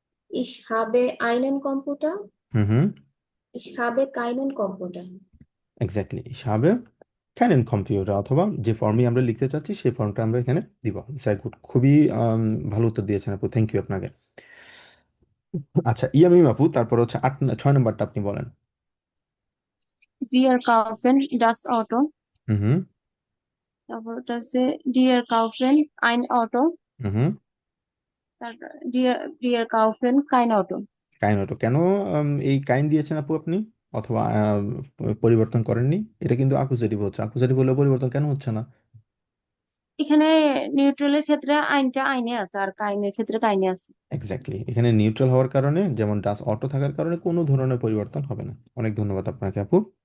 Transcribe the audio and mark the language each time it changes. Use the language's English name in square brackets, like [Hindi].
[German] Ich habe einen Computer. [Bangla] হুম হুম। [German] Ich habe keinen Computer. [Bangla] Exactly, হিসাবে Canon computer, অথবা যে ফর্মে আমরা লিখতে চাচ্ছি সেই ফর্মটা আমরা এখানে দিব। গুড, খুবই ভালো উত্তর দিয়েছেন আপু, থ্যাংক ইউ আপনাকে। আচ্ছা, ইয়ামিম আপু, তারপর হচ্ছে 6 নাম্বারটা আপনি বলেন। [German] Wir kaufen das Auto. [Bangla] হুম হুম। তারপর ওটা হচ্ছে [German] Dear kaufen ein Auto. [Bangla] হুম হুম। তারপর [German] Dear kaufen kein Auto. [Bangla] কাইন অটো কেন? এই কাইন দিয়েছেন আপু আপনি, অথবা পরিবর্তন করেননি? এটা কিন্তু আকুজেটিভ হচ্ছে, আকুজেটিভ হলে পরিবর্তন কেন হচ্ছে না? এখানে নিউট্রালের ক্ষেত্রে আইনটা আইনে আছে আর কাইনের ক্ষেত্রে কাইনে আছে। এক্স্যাক্টলি, এখানে নিউট্রাল হওয়ার কারণে, যেমন ডাস অটো থাকার কারণে কোনো ধরনের পরিবর্তন হবে না। অনেক ধন্যবাদ আপনাকে আপু।